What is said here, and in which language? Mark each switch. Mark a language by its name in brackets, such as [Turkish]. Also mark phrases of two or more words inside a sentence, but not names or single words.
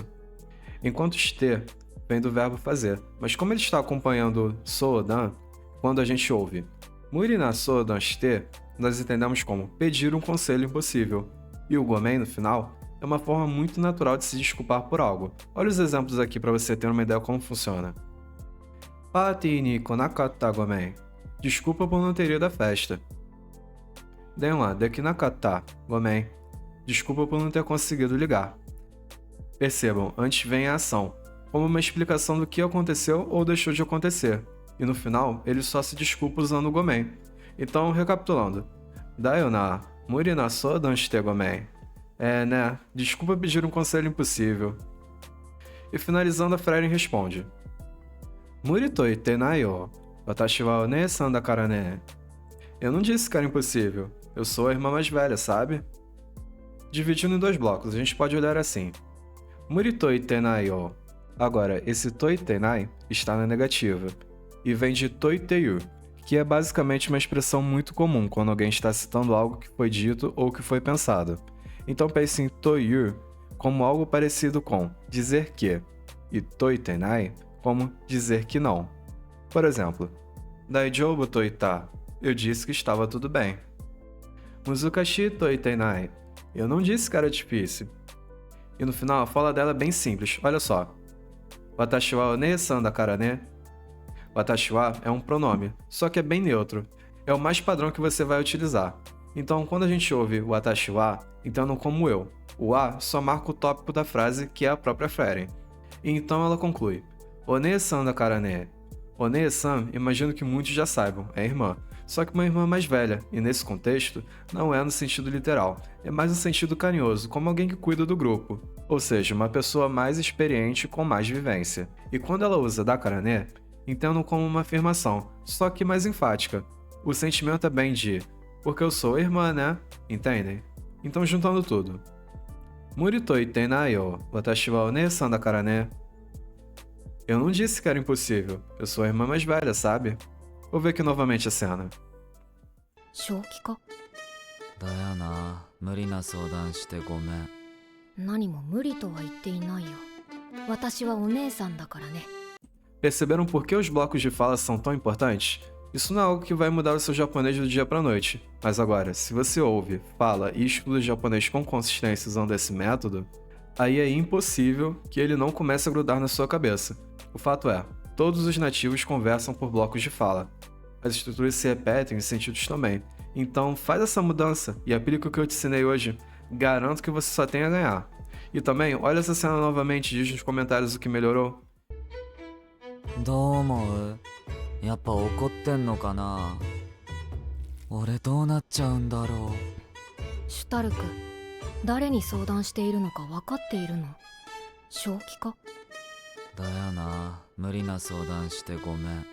[Portuguese] Enquanto shite vem do verbo fazer, mas como ele está acompanhando sodan, quando a gente ouve [Japanese] 無理な相談して, [Portuguese] nós entendemos como pedir um conselho impossível. E o gomen no final é uma forma muito natural de se desculpar por algo. Olha os exemplos aqui para você ter uma ideia como funciona. [Japanese] パーティーに来なかったごめん. [Portuguese] Desculpa por não ter ido à festa. [Japanese] 電話できなかったごめん. [Portuguese] Desculpa por não ter conseguido ligar. Percebam, antes vem a ação, como uma explicação do que aconteceu ou deixou de acontecer. E no final, ele só se desculpa usando o gomen. Então, recapitulando. [Japanese] だよな、無理な相談してごめん. [Portuguese] É, né? Desculpa pedir um conselho impossível. E finalizando, a Freren responde. [Japanese] 無理と言ってないよ. 私はお姉さんだからね. [Portuguese] Eu não disse que era impossível. Eu sou a irmã mais velha, sabe? Dividindo em dois blocos, a gente pode olhar assim. [Japanese] 無理と言ってないよ. [Portuguese] Agora, esse [Japanese] と言ってない [Portuguese] está na negativa. E vem de [Japanese] といてゆ, [Portuguese] que é basicamente uma expressão muito comum quando alguém está citando algo que foi dito ou que foi pensado. Então pense em toyu como algo parecido com dizer que e toitenai como dizer que não. Por exemplo, [Japanese] 大丈夫といた, [Portuguese] eu disse que estava tudo bem. [Japanese] 難しといてない, [Portuguese] eu não disse que era difícil. E no final a fala dela é bem simples, olha só. [Japanese] 私はお姉さんだからね. 私は [Portuguese] é um pronome, só que é bem neutro. É o mais padrão que você vai utilizar. Então, quando a gente ouve o [Japanese] 私は, [Portuguese] entendam como eu. O a só marca o tópico da frase, que é a própria Freren. E então ela conclui. [Japanese] お姉さんだからね. [Portuguese] O-nee-san, imagino que muitos já saibam, é irmã. Só que uma irmã mais velha, e nesse contexto, não é no sentido literal. É mais no sentido carinhoso, como alguém que cuida do grupo. Ou seja, uma pessoa mais experiente com mais vivência. E quando ela usa [Japanese] だからね, [Portuguese] entendam como uma afirmação, só que mais enfática. O sentimento é bem de porque eu sou irmã, né? Entendem? Então, juntando tudo. [Japanese] 無理と言っていないよ、私はお姉さんだからね. [Portuguese] Eu não disse que era impossível. Eu sou a irmã mais velha, sabe? Vou ver aqui novamente a cena. [Japanese] 正気か？だよな、無理な相談してごめん。何も無理とは言っていないよ。私はお姉さんだからね。 [Portuguese] Perceberam por que os blocos de fala são tão importantes? Isso não é algo que vai mudar o seu japonês do dia pra noite. Mas agora, se você ouve, fala e estuda japonês com consistência usando esse método, aí é impossível que ele não comece a grudar na sua cabeça. O fato é, todos os nativos conversam por blocos de fala. As estruturas se repetem e os sentidos também. Então faz essa mudança e aplica o que eu te ensinei hoje. Garanto que você só tem a ganhar. E também, olha essa cena novamente e diz nos comentários o que melhorou. [Japanese] どう思う？やっぱ怒ってんのかな？俺どうなっちゃうんだろシュタルク、誰に相談しているのか分かっているの？正気か？う。だよな、無理な相談してごめん。